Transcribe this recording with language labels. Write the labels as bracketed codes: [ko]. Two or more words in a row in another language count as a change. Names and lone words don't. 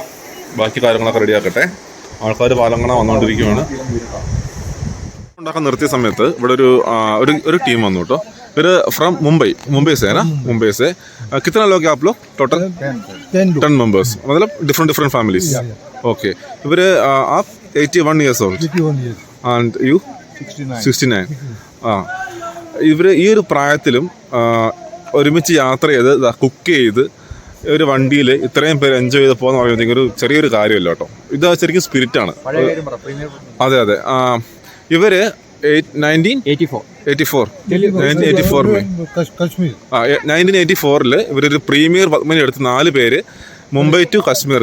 [ml] ബാക്കി കാര്യങ്ങളൊക്കെ റെഡിയാക്കട്ടെ. ആൾക്കാർ പാലം കാണാൻ വന്നുകൊണ്ടിരിക്കുകയാണ്. ഉണ്ടാക്കാൻ നിർത്തിയ സമയത്ത് ഇവിടെ ഒരു ടീം വന്നു കേട്ടോ. [hi] ഇവര് ഫ്രം मुंबई से है ना? मुंबई से कितना लोग हैं आप लोग टोटल? [en] 10 members, मतलब different families. Okay. ഇവര് आप 81 years old and you 69. [ml] ഇവര് ഈ ഒരു പ്രായത്തിലും ഒരുമിച്ച് യാത്ര ചെയ്ത് കുക്ക് ചെയ്ത് ഒരു വണ്ടിയിൽ ഇത്രയും പേര് എൻജോയ് ചെയ്ത് പോകുന്ന പറയുമ്പോഴത്തേക്കും ഒരു ചെറിയൊരു കാര്യമല്ല കേട്ടോ. ഇത് ശരിക്കും സ്പിരിറ്റാണ്. അതെ. ഇവര് 1984 ഇവരൊരു പ്രീമിയർ പത്മിനി എടുത്ത് 4 പേര് മുംബൈ ടു കശ്മീർ.